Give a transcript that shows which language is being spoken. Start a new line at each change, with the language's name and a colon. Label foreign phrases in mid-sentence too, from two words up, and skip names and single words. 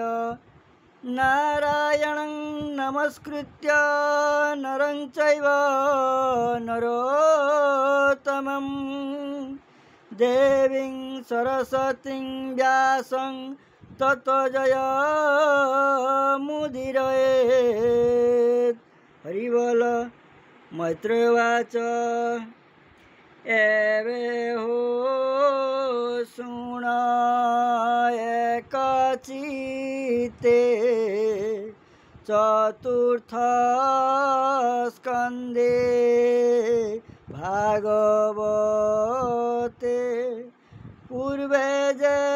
Sanskrit: नारायणं नमस्कृत्य नरं चैव नरोत्तमं देवीं सरस्वतीं व्यासं ततो जयमुदीरयेत्।
Odia: ହରି ବୋଲ। ମୈତ୍ରେୟବାଚ ଏବେ ହୋ ଶୃଣ ଏକଚିତ୍ତେ ଚତୁର୍ଥ ସ୍କନ୍ଦେ ଭାଗବତେ ପୂର୍ବେ ଜେ